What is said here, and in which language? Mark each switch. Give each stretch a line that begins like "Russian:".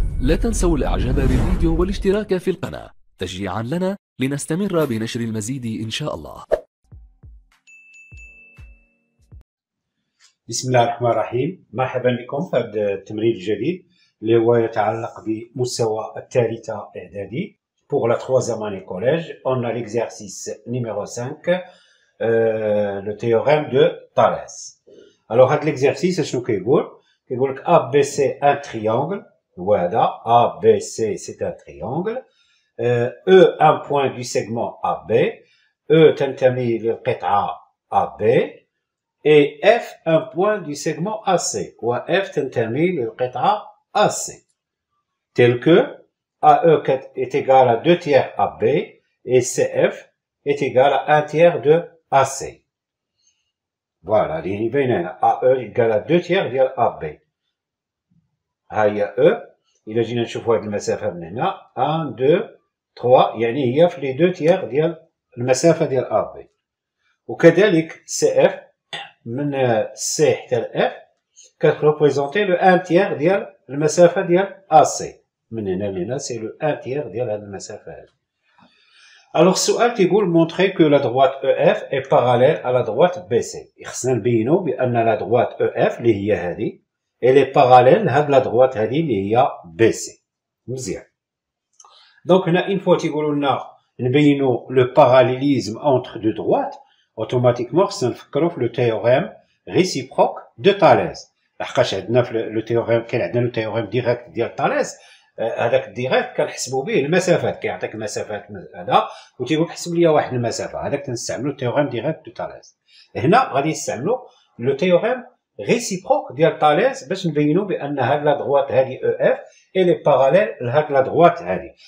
Arabic: لا تنسوا الاعجاب بالفيديو والاشتراك في القناة تشجيعا لنا لنستمر بنشر المزيد ان شاء الله. بسم الله الرحمن الرحيم. مرحبا بكم في هذا التمرين الجديد اللي هو يتعلق بمستوى الثالثة إعدادي.
French: Pour la troisième année collège, on a l'exercice numéro 5, le théorème de Thalès.
Arabic: Alors, هذا l'exercice شنو كيقول؟ كيقول لك ABC
French: un triangle. Voilà, ABC c'est un triangle. E un point du segment AB.
Arabic: E تنتمي للقطعة AB.
French: Et F un point du segment AC.
Arabic: و F تنتمي للقطعة AC.
French: Tel que AE est égal à 2 tiers AB et CF est égal à 1 tiers de AC. Voilà,
Arabic: اللي باينه هنا
French: AE égal à 2 tiers
Arabic: ديال
French: AB.
Arabic: ها هي E. إلا جينا نشوفوا هاد المسافة من هنا 1 2 3 يعني هي في
French: لي 2 tiers
Arabic: ديال المسافة ديال AB. وكذلك CF من C حتى ل F
French: كتريبريزونتي لو 1 tiers
Arabic: ديال المسافة ديال AC. من هنا لهنا
French: سي لو 1 tiers
Arabic: ديال هاد المسافة هادي.
French: Alors
Arabic: السؤال تيقول
French: montrer que la droite EF est parallèle à la droite BC.
Arabic: خصنا نبينو بأن لا droite EF اللي هي هادي
French: elle est parallèle
Arabic: لهاد لا droite هادي اللي هي BC. مزيان. دونك هنا une fois تيقولوا لنا نبينو
French: le parallélisme entre deux droites
Arabic: automatiquement خصنا نفكرو في
French: le théorème réciproque de Thalès.
Arabic: لحقاش عندنا في
French: لو تيوريم
Arabic: كاين عندنا
French: لو تيوريم ديريكت
Arabic: ديال تاليس. هذاك الديريكت كنحسبوا به المسافات كيعطيك مسافات هذا وتيقول حسب لي واحد المسافه هذاك تنستعملوا
French: التيوريم ديريكت دو تاليس.
Arabic: هنا غادي نستعملوا
French: لو تيوريم ريسيبروك
Arabic: ديال تاليس باش نبينوا بان هاد
French: لا دغوات
Arabic: هادي
French: او اف الي باراليل
Arabic: لهاد لا دغوات هادي.